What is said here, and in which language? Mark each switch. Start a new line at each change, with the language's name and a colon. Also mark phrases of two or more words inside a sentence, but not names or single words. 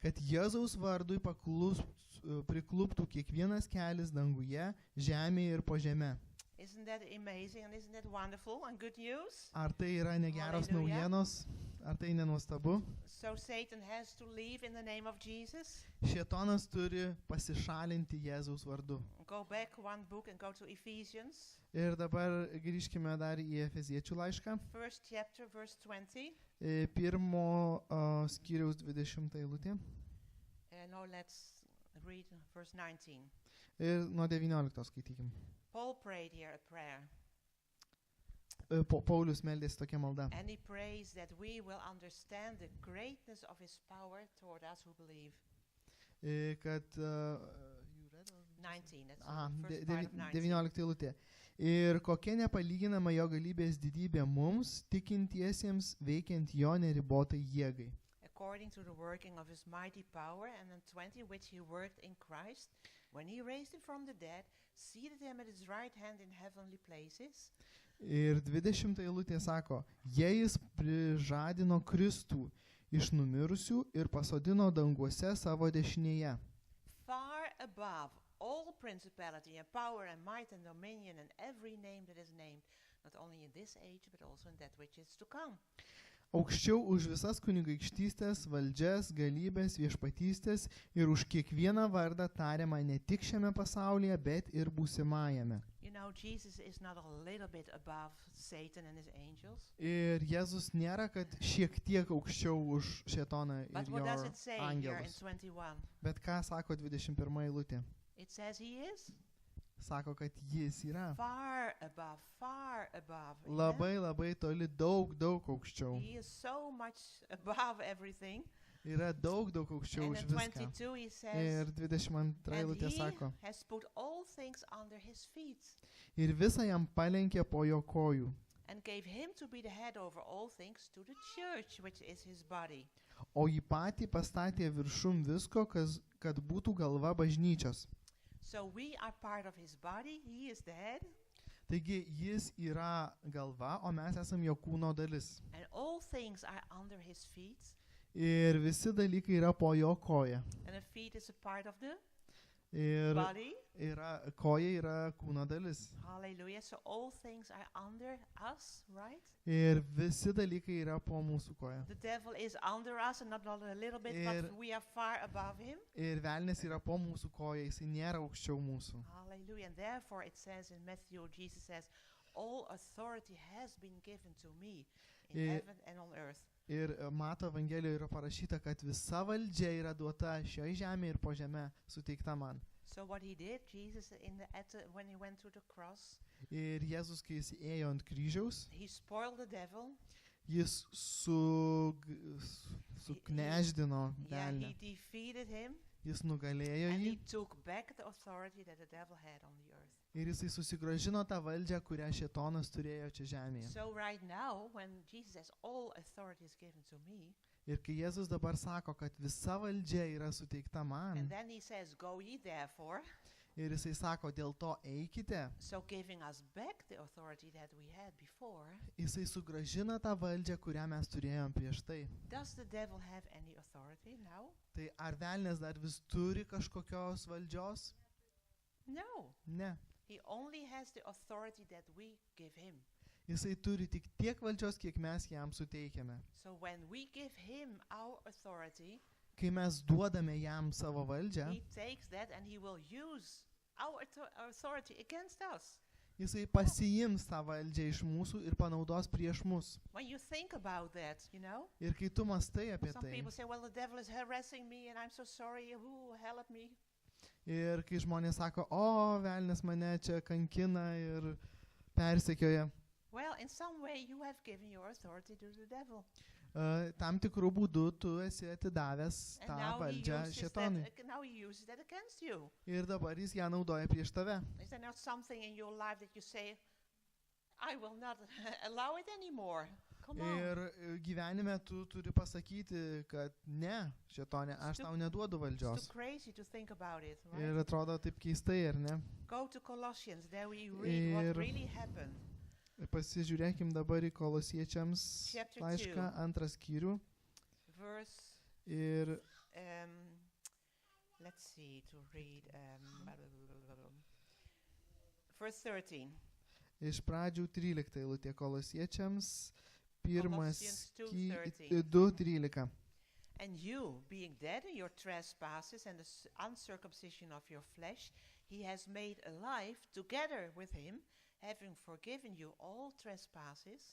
Lithuanian: kad Jėzaus vardui prikluptų kiekvienas kelias danguje, žemėje ir po žeme.
English: Isn't that amazing and isn't that wonderful and good news?
Lithuanian: Ar tai yra negeros
English: Hallelujah.
Lithuanian: naujienos? Ar tai nenuostabu?
English: So Satan has to leave in the name of Jesus.
Lithuanian: Šėtonas turi pasišalinti Jėzaus vardu.
English: Go back one book and go to Ephesians,
Lithuanian: Ir dabar grįžkime dar į Efeziečių laišką.
English: first chapter, verse 20.
Lithuanian: Pirmo skyriaus 20 eilutė.
English: No, let's read verse 19.
Lithuanian: Ir nuo 19 skaitykim.
English: Paul prayed here a prayer,
Lithuanian: Paulius meldėsi tokia malda.
English: and he prays that we will understand the greatness of his power toward us who believe.
Lithuanian: Kad
English: 19, that's Aha, the first part of 19.
Lithuanian: 19 eilutė. Ir kokia nepalyginama jo galybės didybė mums, tikintiesiems, veikiant jo neribotai jėgai.
English: According to the working of his mighty power, and then 20, which he worked in Christ, when he raised him from the dead, seated him at his right hand in heavenly places,
Lithuanian: Ir 20 eilutė sako, jei jis prižadino Kristų iš numirusių ir pasodino danguose savo dešinėje,
English: far above all principality and power and might and dominion and every name that is named, not only in this age, but also in that which is to come.
Lithuanian: aukščiau už visas kunigaikštystės, valdžias, galybės, viešpatystės ir už kiekvieną vardą tariamą ne tik šiame pasaulyje, bet ir būsimajame.
English: You know, Jesus is not a little bit above Satan and his angels.
Lithuanian: Ir Jėzus nėra, kad šiek tiek aukščiau už šėtoną
English: But
Lithuanian: ir
English: what
Lithuanian: jo
English: does it say here in
Lithuanian: angelus.
English: 21?
Lithuanian: Bet ką sako 21 eilutė?
English: It says he is
Lithuanian: Sako, kad jis yra
English: far above, far above. Amen?
Lithuanian: labai labai toli, daug aukščiau.
English: He is so much above everything.
Lithuanian: Yra daug aukščiau
English: And
Lithuanian: už
English: in
Lithuanian: viską.
English: 22 he says,
Lithuanian: Ir 22
English: and
Lithuanian: eilutė
English: he
Lithuanian: sako,
English: has put all things under his feet
Lithuanian: ir visą jam palenkė po jo kojų,
English: and gave him to be the head over all things to the church, which is his body.
Lithuanian: o jį patį pastatė viršum visko, kad būtų galva bažnyčios.
English: So we are part of his body. He is the head.
Lithuanian: Taigi jis yra galva, o mes esam jo kūno dalis.
English: And all things are under his feet.
Lithuanian: Ir visi dalykai yra po jo koja.
English: And the feet is a part of the
Lithuanian: Ir
English: body.
Lithuanian: koja yra kūno dalis.
English: Hallelujah. So all things are under us, right?
Lithuanian: Ir visi dalykai yra po mūsų koja.
English: The devil is under us and not a little bit, but we are far above him.
Lithuanian: Ir velnės yra po mūsų koja, jis nėra aukščiau mūsų.
English: Hallelujah. And therefore it says in Matthew, Jesus says, all authority has been given to me in heaven and on earth.
Lithuanian: Ir Mato Evangelijoje yra parašyta, kad visa valdžia yra duota šioje žemėje ir po žemę suteikta man.
English: So what he did, Jesus, when he went to the cross,
Lithuanian: Ir Jėzus, kai jis ėjo ant kryžiaus,
English: he spoiled the devil.
Lithuanian: jis sukneždino
English: Yeah,
Lithuanian: velnę.
English: he defeated him,
Lithuanian: Jis nugalėjo
English: and
Lithuanian: jį
English: he took back the authority that the devil had on the earth.
Lithuanian: ir jisai susigrąžino tą valdžią, kurią šėtonas turėjo čia žemėje.
English: So right now, when Jesus says, all authority is given to me,
Lithuanian: Ir kai Jėzus dabar sako, kad visa valdžia yra suteikta man,
English: and then he says, go ye therefore,
Lithuanian: ir jisai sako, dėl to eikite,
English: so giving us back the authority that we had before,
Lithuanian: jisai sugrąžina tą valdžią, kurią mes turėjom prieš tai.
English: does the devil have any authority now?
Lithuanian: Tai ar velnės dar vis turi kažkokios valdžios?
English: No.
Lithuanian: Ne.
English: He only has the authority that we give him.
Lithuanian: Jisai turi tik tiek valdžios, kiek mes jam suteikiame.
English: So when we give him our authority,
Lithuanian: Kai mes duodame jam savo valdžią,
English: he takes that and he will use our authority against us.
Lithuanian: jisai pasiims tą valdžią iš mūsų ir panaudos prieš mus.
English: When you think about that, you know,
Lithuanian: Ir kai tu mastai apie
English: some
Lithuanian: tai,
English: people say, well, the devil is harassing me and I'm so sorry, who help me?
Lithuanian: ir kai žmonės sako, o, velnės mane čia kankina ir persekioja,
English: Well, in some way you have given your authority to the devil.
Lithuanian: Tam tikrų būdų tu esi atidavęs
English: And
Lithuanian: tą
English: now he,
Lithuanian: valdžią šėtonui.
English: now he uses that against you.
Lithuanian: Ir dabar jis ją naudoja prieš tave.
English: Is there not something in your life that you say, I will not allow it anymore? Come on.
Lithuanian: Ir gyvenime tu turi pasakyti, kad ne, šėtonė, aš tau neduodu
English: It's
Lithuanian: valdžios.
English: too crazy to think about it, right?
Lithuanian: Ir atrodo taip keistai, ar ne?
English: Go to Colossians, there we read what
Lithuanian: Ir-
English: really happened.
Lithuanian: Pasižiūrėkim dabar į Kolosiečiams
English: Chapter
Lithuanian: laišką, 2. 2 skyrių.
English: Verse
Lithuanian: Ir
English: let's see, to read verse 13.
Lithuanian: Iš pradžių 13 eilutė Kolosiečiams,
English: Colossians 2:13. 2:13. And you, being dead in your trespasses and the uncircumcision of your flesh, he has made alive together with him, having forgiven you all trespasses.